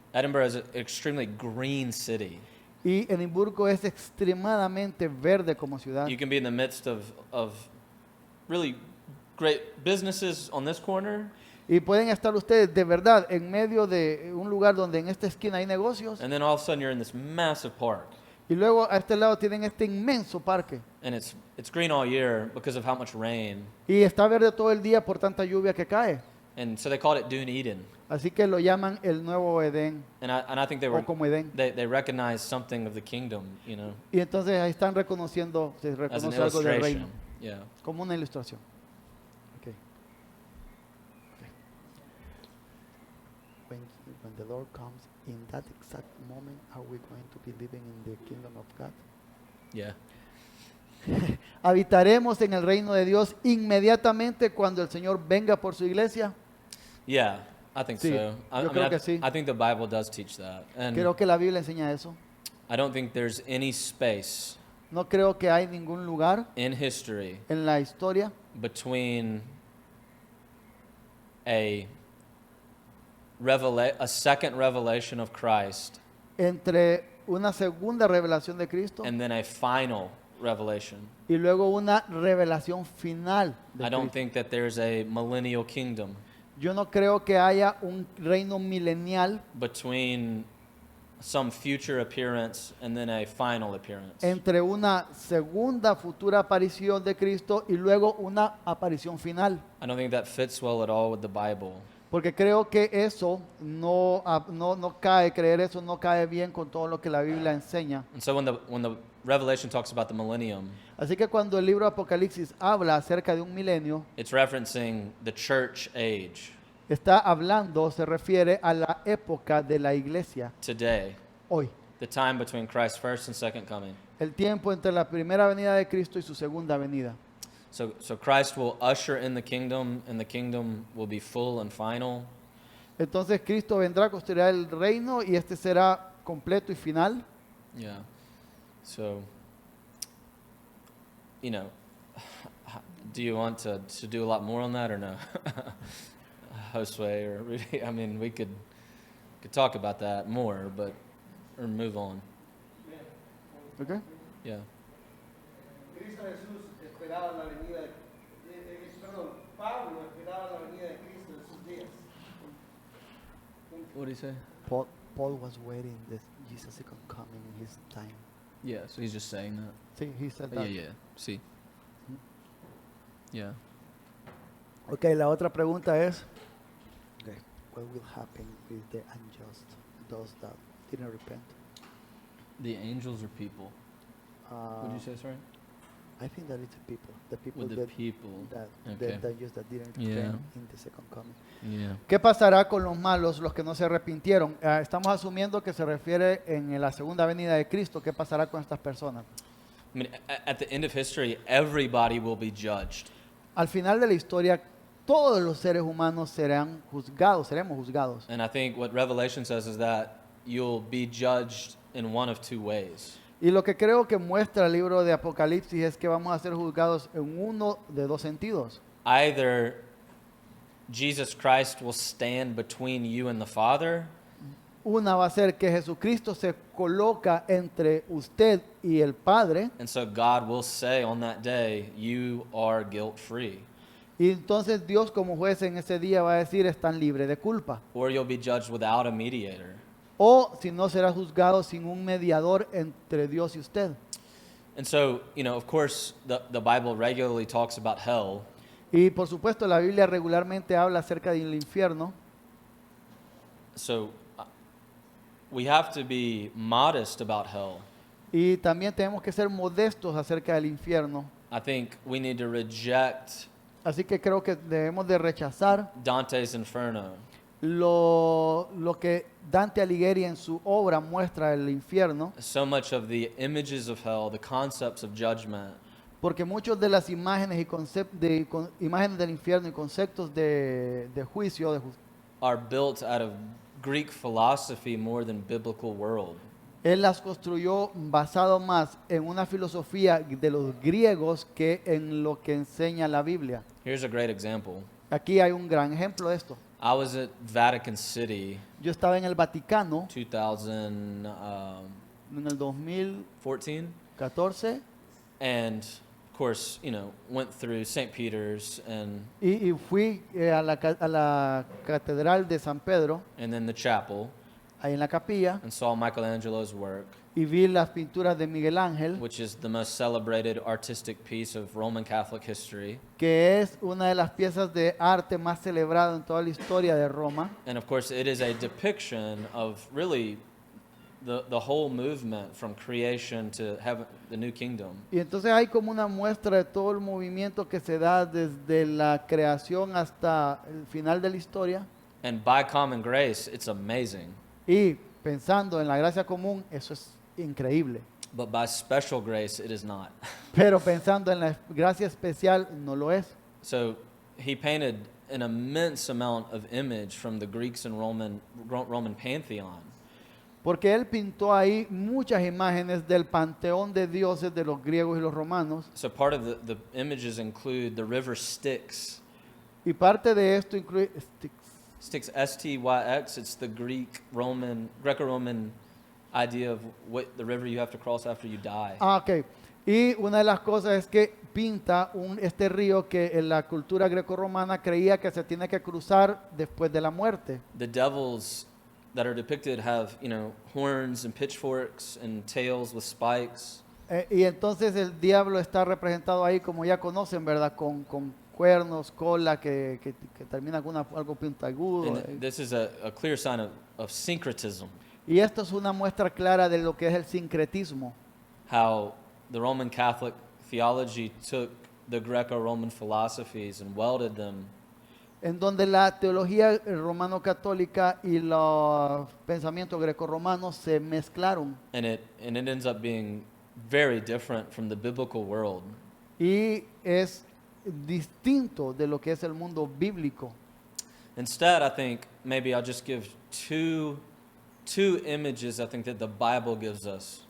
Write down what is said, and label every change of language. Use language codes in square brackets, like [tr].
[en] Edinburgh is an extremely green city. [es] Y Edimburgo es extremadamente verde como ciudad. [en] You can be in the midst of really great businesses on this corner, [es] Y pueden estar ustedes de verdad en medio de un lugar donde en esta esquina hay negocios [en] and then all of a sudden you're in this massive park. [es] y luego a este lado tienen este inmenso parque. [en] And it's green all year because of how much rain. [es] Y está verde todo el día por tanta lluvia que cae. [en] And so they called it Dún Eden. [es] Así que lo llaman el nuevo Edén [en] And I think [es] o como Edén. [en] they recognized something of the kingdom, you know, [es] Y entonces ahí están reconociendo, se [en] as an [es] reconoce algo del reino, [en] illustration. Yeah. [es] como una ilustración. Okay. [en] When the Lord comes, in that exact moment, are we going to be living in the kingdom of God? Yeah. [es] ¿Habitaremos en el reino de Dios inmediatamente cuando el Señor venga por su iglesia? [en] Yeah, I think [es] Sí, [en] so. [es] yo creo que sí. [en] I think the Bible does teach that. And [es] Creo que la Biblia enseña eso. [en] I don't think there's any space [es] No creo que hay ningún lugar [en] in history [es] en la historia [en] between a second revelation of Christ [es] entre una segunda revelación de Cristo [en] and then a final revelation. [es] y luego una revelación final de [en] I don't [es] Cristo. [en] think that there's a millennial kingdom [es] Yo no creo que haya un reino milenial [en] between some future appearance and then a final appearance. [es] entre una segunda futura aparición de Cristo y luego una aparición final. [en] I don't think that fits well at all with the Bible. [es] Porque creo que eso no cae, creer eso no cae bien con todo lo que la Biblia enseña. [en] And so when the Revelation talks about the millennium, [es] Así que cuando el libro de Apocalipsis habla acerca de un milenio, [en] it's referencing the church age [es] está hablando, se refiere a la época de la iglesia [en] today, [es] hoy. [en] the time between Christ's first and second coming. [es] El tiempo entre la primera venida de Cristo y su segunda venida. [en] So Christ will usher in the kingdom, and the kingdom will be full and final. [es] Entonces Cristo vendrá a construir el reino y este será completo y final. [en] Yeah. So, you know, do you want to do a lot more on that or no? Josue or Rudy? I mean, we could talk about that more, but or move on. Okay. Yeah. [es] Cristo Jesús esperaba la venida perdón, Pablo esperaba la venida de Cristo en sus días. [en] What do you say? Paul was waiting that Jesus second coming in his time. Yeah. So he's just saying that. Sí, he said Yeah. that. Yeah. See. Yeah. Okay, [es] la otra pregunta es, [en] okay, what will happen with the unjust, those that didn't repent? The angels or people? What did you say? Sorry. I think that it's the people With the that people. that Okay. that didn't Yeah. repent in the second coming. Yeah. [es] ¿Qué pasará con los malos, los que no se arrepintieron? Estamos asumiendo que se refiere en la segunda venida de Cristo. ¿Qué pasará con estas personas? [en] I mean, at the end of history, everybody will be judged. [es] Al final de la historia, todos los seres humanos serán juzgados, seremos juzgados. [en] And I think what Revelation says is that you'll be judged in one of two ways. [es] Y lo que creo que muestra el libro de Apocalipsis es que vamos a ser juzgados en uno de dos sentidos. [en] Either Jesus Christ will stand between you and the Father, [es] Una va a ser que Jesucristo se coloca entre usted y el Padre, [en] and so God will say on that day, you are guilt-free. [es] y entonces Dios como juez en ese día va a decir están libres de culpa. [en] Or you'll be judged without a mediator. [es] O si no será juzgado sin un mediador entre Dios y usted. [en] And so, you know, of course, the Bible regularly talks about hell. [es] Y por supuesto la Biblia regularmente habla acerca del infierno. [en] So we have to be modest about hell. [es] Y también tenemos que ser modestos acerca del infierno. [en] I think we need to reject [es] Así que creo que debemos de rechazar [en] Dante's Inferno. [es] lo que Dante Alighieri en su obra muestra el infierno, [en] So much of the images of hell, the concepts of judgment, [es] porque muchas de las imágenes imágenes del infierno y conceptos de juicio, [en] are built out of Greek philosophy more than biblical world. [es] él las construyó basado más en una filosofía de los griegos que en lo que enseña la Biblia. [en] Here's a great example. [es] Aquí hay un gran ejemplo de esto. [en] I was at Vatican City [es] Yo estaba en el Vaticano [en] 2014, [es] en el 2014 [en] and of course, you know, went through St. Peter's [es] y fui a la catedral de San Pedro, [en] and then the chapel, [es] ahí en la capilla, [en] and saw Michelangelo's work, [es] y vi las pinturas de Miguel Ángel, [en] which is the most celebrated artistic piece of Roman Catholic history. [es] que es una de las piezas de arte más celebrada en toda la historia de Roma. [en] And of course, it is a depiction of really the whole movement from creation to heaven, the new kingdom. [es] Y entonces hay como una muestra de todo el movimiento que se da desde la creación hasta el final de la historia. [en] And by common grace, it's amazing. [es] Y pensando en la gracia común, eso es increíble. [en] But by special grace, it is not. [es] Pero pensando en la gracia especial, no lo es. [en] So he painted an immense amount of image from the Greeks and Roman pantheon. [es] Porque él pintó ahí muchas imágenes del panteón de dioses de los griegos y los romanos. [en] So part of the images include the river Styx. [es] Y parte de esto incluye [en] Styx, S-T-Y-X. It's the Greco-Roman idea of what the river you have to cross after you die. ok. [es] Y una de las cosas es que pinta este río que en la cultura grecorromana creía que se tiene que cruzar después de la muerte. [en] The devils that are depicted have, you know, horns and pitchforks and tails with spikes. [es] Y entonces el diablo está representado ahí, como ya conocen, ¿verdad? Con cuernos, cola que termina con algo puntiagudo. [en] And this is a clear sign of syncretism, [es] Y esto es una muestra clara de lo que es el sincretismo. [en] how the Roman Catholic theology took the Greco-Roman philosophies and welded them [es] En donde la teología romano-católica y los pensamientos grecorromanos se mezclaron. [en] and it ends up being very different from the biblical world. [es] Y es distinto de lo que es el mundo bíblico. [en] Instead, I think maybe I'll just give two images I think that the Bible gives us.